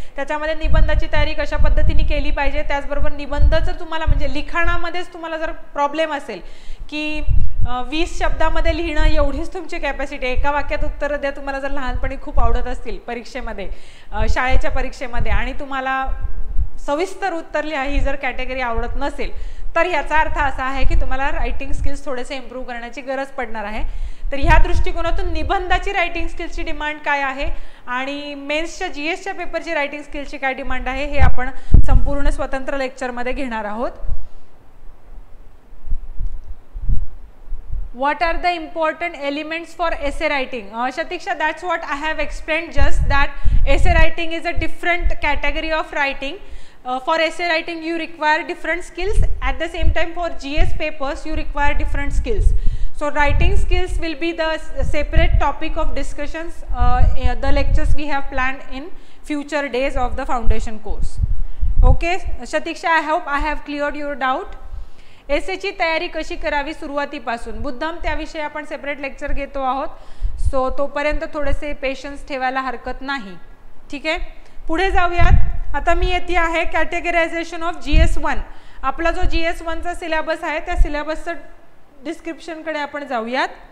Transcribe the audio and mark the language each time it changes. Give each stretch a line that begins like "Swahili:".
Marathi: त्याच्यामध्ये निबंधाची तयारी कशा पद्धतीने केली पाहिजे, त्याचबरोबर निबंध जर तुम्हाला म्हणजे लिखाणामध्येच तुम्हाला जर प्रॉब्लेम असेल की 20 शब्दामध्ये लिहिणं एवढीच तुमची कॅपॅसिटी, एका वाक्यात उत्तरं द्या, तुम्हाला जर लहानपणी खूप आवडत असतील परीक्षेमध्ये, शाळेच्या परीक्षेमध्ये, आणि तुम्हाला सविस्तर उत्तर लिहा ही जर कॅटेगरी आवडत नसेल तर याचा अर्थ असा आहे की तुम्हाला रायटिंग स्किल्स थोडेसे इम्प्रूव्ह करण्याची गरज पडणार आहे. तर ह्या दृष्टिकोनातून निबंधाची रायटिंग स्किल्सची डिमांड काय आहे आणि मेन्सच्या GSच्या पेपरची रायटिंग स्किल्सची काय डिमांड आहे हे आपण संपूर्ण स्वतंत्र लेक्चरमध्ये घेणार आहोत.
English: What are the important elements for essay writing? Shatiksha, that's what I have explained just that essay writing is a different category of writing. For essay writing you require different skills. At the same time for GS papers you require different skills. So writing skills will be the separate topic of discussions, the lectures we have planned in future days of the foundation course. Okay, Shatiksha, I hope I have cleared your doubt.
Marathi: एसेची तयारी कशी करावी सुरुवातीपासून? बुद्धम, त्याविषयी आपण separate lecture घेतो आहोत, so तोपर्यंत थोडेसे पेशन्स ठेवायला हरकत नाही. ठीक आहे, पुढे जाऊयात. आता मी येते आहे कॅटेगरायझेशन ऑफ GS1. आपला जो GS1चा सिलेबस आहे त्या सिलेबसचं डिस्क्रिप्शनकडे आपण जाऊयात.